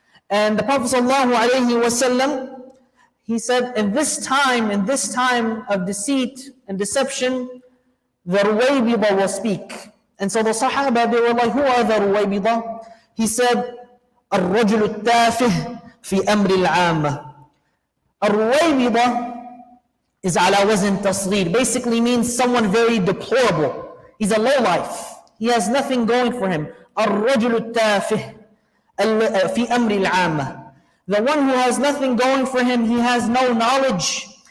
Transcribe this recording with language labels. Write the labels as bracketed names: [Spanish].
[English] And the Prophet ﷺ, he said, in this time of deceit and deception, the ruwaybidah will speak. And so the Sahaba, they were like, who are the ruwaybidah? [Arabic] He said, الرجل التافه في أمر العامة. [English] الرويبضة is ala wazn tasghir. Basically means someone very deplorable. He's a lowlife. He has nothing going for him. [Arabic] الرجل التافه في أمر العامة. [English] The one who has nothing going for him, he has no knowledge